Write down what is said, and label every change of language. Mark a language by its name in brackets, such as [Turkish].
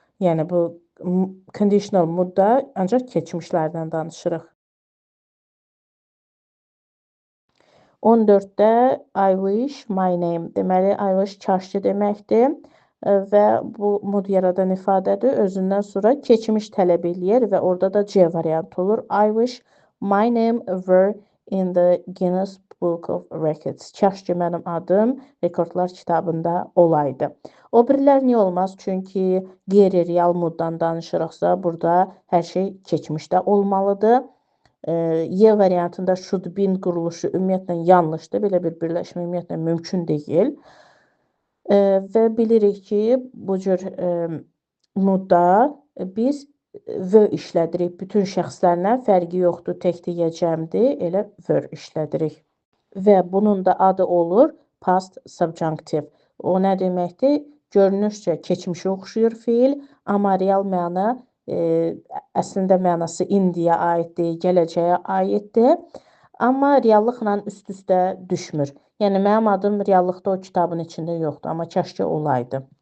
[Azerbaijani] Yəni bu conditional mood-da ancaq keçmişlərdən danışırıq. 14-də [English] I wish my name. [Azerbaijani] Deməli, I wish kaş ki deməkdir və bu mood yaradan ifadədir. Özündən sonra keçmiş tələb eləyir və orada da C variantı olur. [English] I wish my name were in the Guinness Book of Records. [Azerbaijani] Kaş ki mənim adım rekordlar kitabında olaydı. O birilər niyə olmaz? Çünki qeyri-real mooddan danışırıqsa, burada hər şey keçmişdə olmalıdır. Y variantında should been quruluşu ümumiyyətlə yanlışdır. Belə bir birləşmə ümumiyyətlə mümkün deyil. Və bilirik ki, bu cür moodda biz were işlədirik. Bütün şəxslərlə fərqi yoxdur, təkdir, cəmdir, elə were işlədirik. Və bunun da adı olur past subjunctive. O nə deməkdir? Görünüşcə keçmişə oxşuyur feil, amma real məna əslində mənası indiyə aiddir, gələcəyə aiddir. Amma reallıqla üst-üstə düşmür. Yəni mənim adım reallıqda o kitabın içində yoxdur, amma kaş ki olaydı.